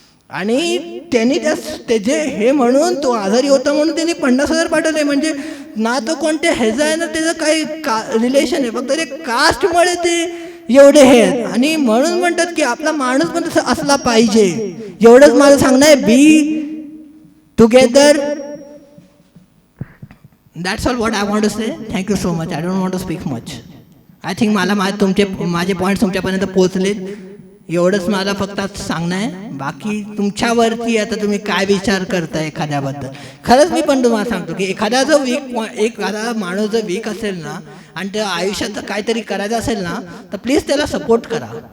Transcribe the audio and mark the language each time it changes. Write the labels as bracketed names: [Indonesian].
[Marathi] आणि त्यांनी त्याचे हे म्हणून तो आजारी होता म्हणून त्यांनी 50,000 पाठवले. म्हणजे ना तो कोणत्या ह्याचा आहे ना त्याचं काही रिलेशन आहे, फक्त ते कास्टमुळे ते एवढे हे आहेत. आणि म्हणून म्हणतात की आपला माणूस पण तसा असला पाहिजे. एवढंच माझं सांगणं आहे, [English] Be together. That's all what I want to say. Thank you so much. I don't want to speak much. I think [Marathi] माझे पॉईंट्स तुमच्यापर्यंत पोहोचले. एवढंच मला फक्त सांगणं आहे. बाकी तुमच्यावरती आता तुम्ही काय विचार करताय एखाद्याबद्दल. खरंच मी पण तुम्हाला सांगतो की एखादा माणूस जर वीक असेल ना आणि त्या आयुष्यात काहीतरी करायचं असेल ना तर प्लीज त्याला सपोर्ट करा.